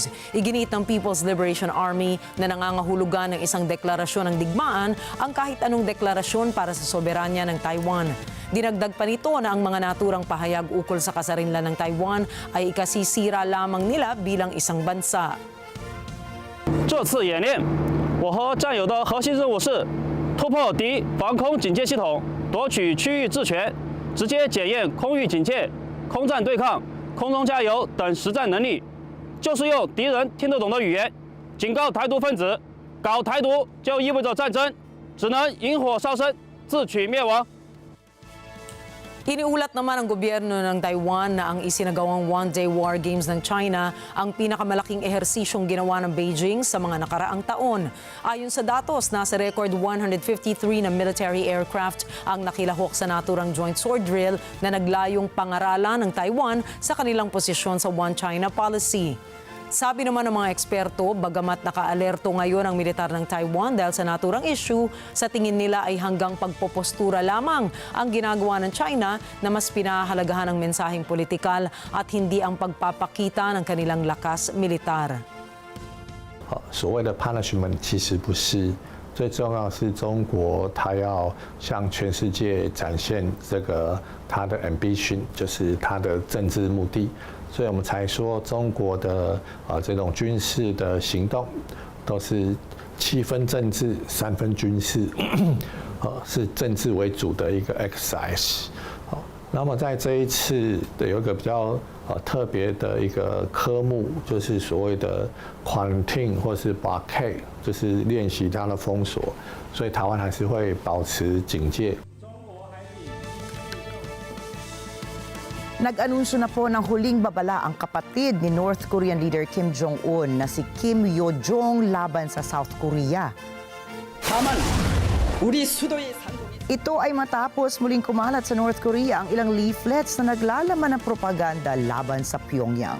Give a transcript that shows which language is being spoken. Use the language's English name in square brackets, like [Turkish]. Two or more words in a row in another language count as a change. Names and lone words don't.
[Filipino] Iginiit ng People's Liberation Army na nangangahulugan ng isang deklarasyon ng digmaan ang kahit anong deklarasyon para sa soberanya ng Taiwan. Dinagdag pa nito na ang mga naturang pahayag ukol sa kasarinlan ng Taiwan ay ikasisira lamang nila bilang isang bansa. [Chinese] 这次演练，我和战友的核心任务是突破敌防空警戒系统，夺取区域治权，直接检验空域警戒、空战对抗、空中加油等实战能力，就是用敌人听得懂的语言警告台独分子，搞台独就意味着战争，只能引火烧身，自取灭亡。 [Filipino] Iniulat naman ng gobyerno ng Taiwan na ang isinagawang [English] one-day war games [Filipino] ng China ang pinakamalaking ehersisyong ginawa ng Beijing sa mga nakaraang taon. Ayon sa datos, nasa record 153 na [English] military aircraft [Filipino] ang nakilahok sa naturang [English] joint sword drill [Filipino] na naglayong pangaralan ng Taiwan sa kanilang posisyon sa [English] One China policy. [Filipino] Sabi naman ng mga eksperto, bagamat nakaalerto ngayon ang militar ng Taiwan dahil sa naturang issue, sa tingin nila ay hanggang pagpopostura lamang ang ginagawa ng China na mas pinahahalagahan ng mensaheng politikal at hindi ang pagpapakita ng kanilang lakas militar. [Chinese] 所谓的 punishment 其实不是，最重要的是中国它要向全世界展现这个它的 ambition， 就是它的政治目的。所以我们才说，中国的这种军事的行动都是7分政治3分军事，是政治为主的一个 exercise。那么在这一次有一个比较特别的一个科目，就是所谓的 quarantine 或是 blockade， 就是练习它的封锁，所以台湾还是会保持警戒。 [Filipino] Nag-anunsyo na po ng huling babala ang kapatid ni [English] North Korean leader [Filipino] Kim Jong-un na si Kim Yo-jong laban sa South Korea. Ito ay matapos muling kumalat sa North Korea ang ilang leaflets na naglalaman ng propaganda laban sa Pyongyang.